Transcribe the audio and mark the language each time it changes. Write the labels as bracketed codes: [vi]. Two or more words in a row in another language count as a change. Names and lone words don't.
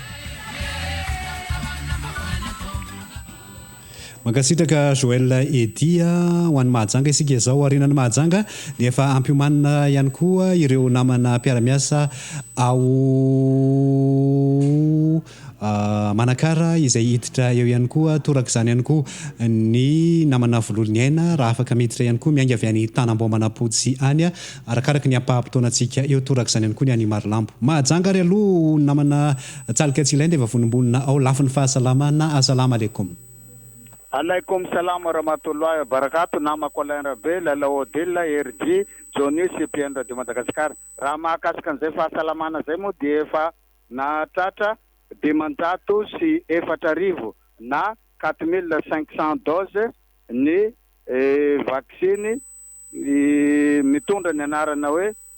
[mg] Mankasitraka Joël Edy ho an'ny Mahajanga isika izao arinan'ny Mahajanga dia efa ampiomanina ihany koa ireo namana mpiara-miasa ao Manakara izay hiditra eo ihany koa torak'izany ihany koa ny namana volon'ny aina raha afaka miditra ihany koa miainga avy any Tanambo Manapotsy any arakaraka ny ampahampotoanantsika eo torak'izany ihany koa ny any Marilambo. Mahajanga ary aloha namana Tsalika Tsilenta efa vonimbonina ao lafin'ny fahasalamana. [ar] السلام عليكم. وعليكم السلام ورحمة الله وبركاته. [mg] Namako Alain Rabe Lalaodela RG Johnny CPN Radio Madagascar. Raha mahakasika an'izay fahasalamana zay moa dia efa natratra 204,000 na 4500 doses ny vaksiny mitondra ny anarana hoe